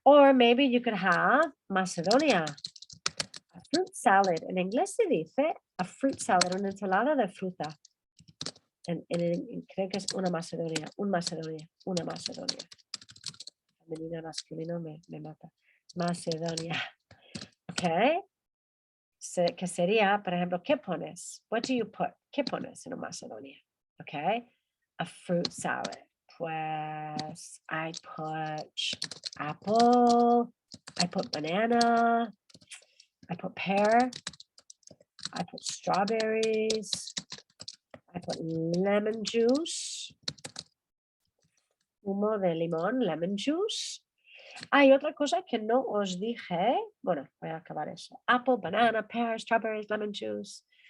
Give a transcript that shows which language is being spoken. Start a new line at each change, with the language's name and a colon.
English: Or maybe you could have Macedonia. A fruit salad.
Spanish: En inglés se dice
English: a fruit salad,
Spanish: una ensalada de fruta. Creo que es una Macedonia, una Macedonia. Femenino, masculino me mata. Macedonia. Okay. Que sería, por ejemplo, ¿qué pones?
English: What do you put?
Spanish: ¿Qué pones en una Macedonia?
English: Okay. A fruit salad. Pues I put apple, I put banana, I put pear, I put strawberries, I put lemon juice,
Spanish: zumo de limón,
English: lemon juice.
Spanish: Hay otra cosa que no os dije. Bueno, voy a acabar eso.
English: Apple, banana, pear, strawberries, lemon juice.